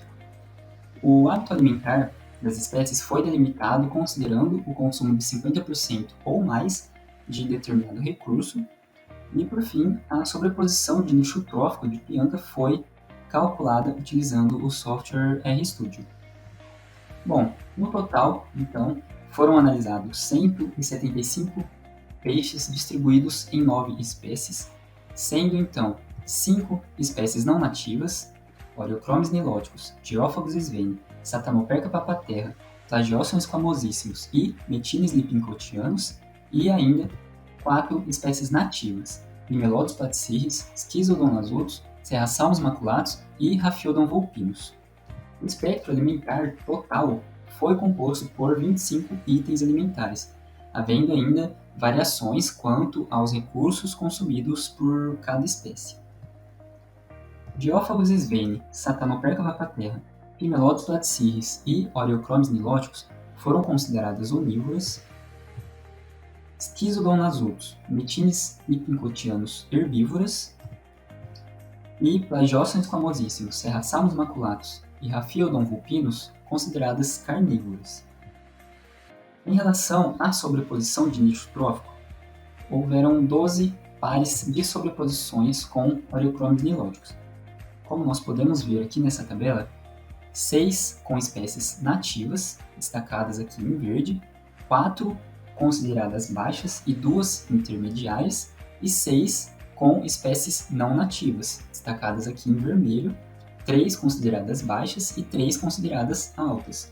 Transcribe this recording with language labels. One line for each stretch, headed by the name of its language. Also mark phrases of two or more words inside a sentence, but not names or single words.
Portuguese: O hábito alimentar das espécies foi delimitado considerando o consumo de 50% ou mais de determinado recurso, e por fim, a sobreposição de nicho trófico de Pianta foi calculada utilizando o software RStudio. Bom, no total, então, foram analisados 175 peixes distribuídos em 9 espécies, sendo então 5 espécies não nativas, Oreochromis niloticus, Geophagus sveni, Satanoperca papaterra, Plagiosson squamosíssimos e Metines lipincotianus, e ainda 4 espécies nativas, Limelodus platycirris, Schizodon nasutus, Serrasalmus maculatus e Raphiodon vulpinus. O espectro alimentar total foi composto por 25 itens alimentares, havendo ainda variações quanto aos recursos consumidos por cada espécie. Geophagus sveni, Satanoperca papaterra, Limelodus platycirris e Oreochromis niloticus foram consideradas onívoras. Schizodon nasutus, Metines lipincotianus herbívoras e Plagiosson squamosíssimos, Serrasalmus maculatus e Raphiodon vulpinus consideradas carnívoras. Em relação à sobreposição de nicho trófico, houveram 12 pares de sobreposições com Oreochromis niloticus. Como nós podemos ver aqui nessa tabela, 6 com espécies nativas, destacadas aqui em verde, 4 consideradas baixas e 2 intermediárias, e 6 com espécies não nativas, destacadas aqui em vermelho, 3 consideradas baixas e 3 consideradas altas.